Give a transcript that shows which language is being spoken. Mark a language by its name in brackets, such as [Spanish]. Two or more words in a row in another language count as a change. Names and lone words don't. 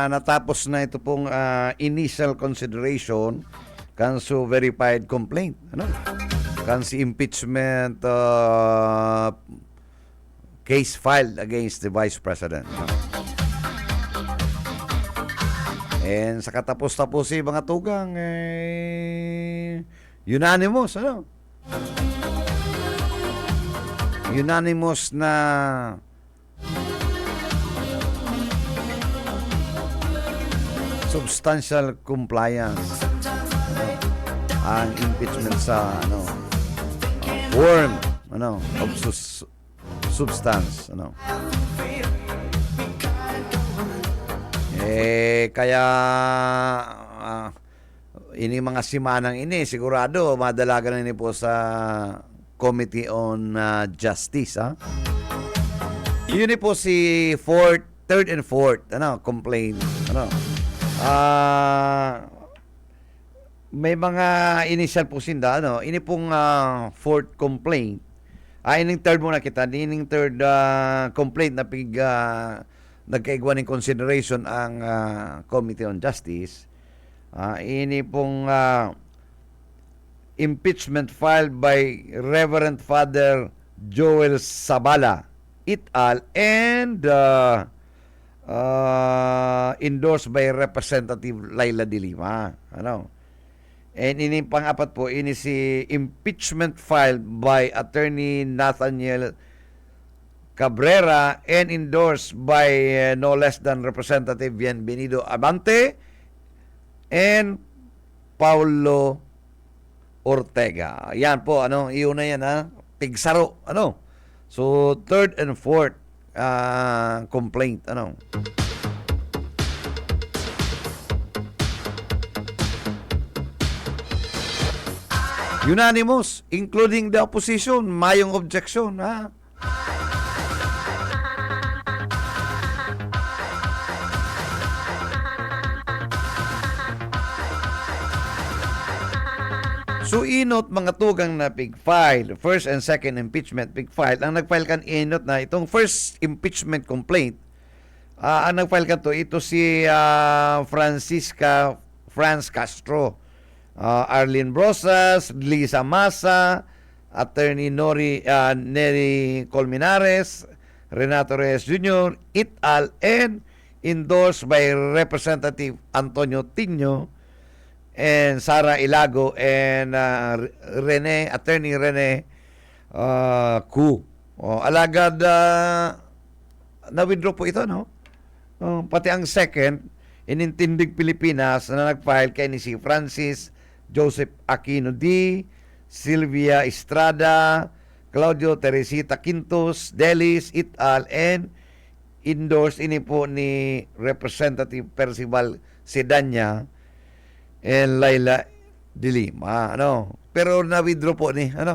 [Bikol] natapos na ito pong [English] initial consideration [Bikol] kanso [English] verified complaint. Kanso impeachment case filed against the Vice President. [Bikol] And sa katapos-tapos mga tugang, unanimous, unanimous na [English] substantial compliance [Bikol] ang impeachment sa [English] form of substance [Bikol] kaya ini mga simanang ini sigurado madalagan na ini po sa Committee on Justice yun po si [English] third and fourth complaint [Bikol] may mga initial po sinda ini pong [English] fourth complaint [Bikol] ining third muna kita ining [English] third complaint [Bikol] na nagkaigwa ng consideration ang Committee on Justice ini pong [English] impeachment filed by [Bikol] Reverend Father Joel Sabala et al. [English] And endorsed by Representative Laila de Lima. And [Bikol] ini pang-apat po, ini si [English] impeachment filed by Attorney Nathaniel Cabrera and endorsed by no less than Representative Bienvenido Abante and Paulo Ortega. [Bikol] Yan po, iuna yan tigsaro, [English] So, third and fourth complaint unanimous including the opposition [Bikol] mayong objection So inot mga tugang na big file, [English] first and second impeachment [Bikol] big file. Ang nag-file kan inot na itong [English] first impeachment complaint. [Bikol] Ang nag-file kan to ito si Franz Castro, Arlene Brosas, Lisa Masa, Attorney Nery Colmenares, Renato Reyes Jr. [English] et al. And endorsed by Representative Antonio Tino and Sara Ilago and Attorney Rene Ku. [Bikol] Alagad na-withdraw po ito, pati ang second, inintindig Pilipinas na nag-file kay ni si Francis Joseph Aquino D., Silvia Estrada, Claudio Teresita Quintos, Delis et al. [English] And endorsed [Bikol] ini po ni Representative Percival Sedanya and Laila de Lima, pero na-withdraw po ni,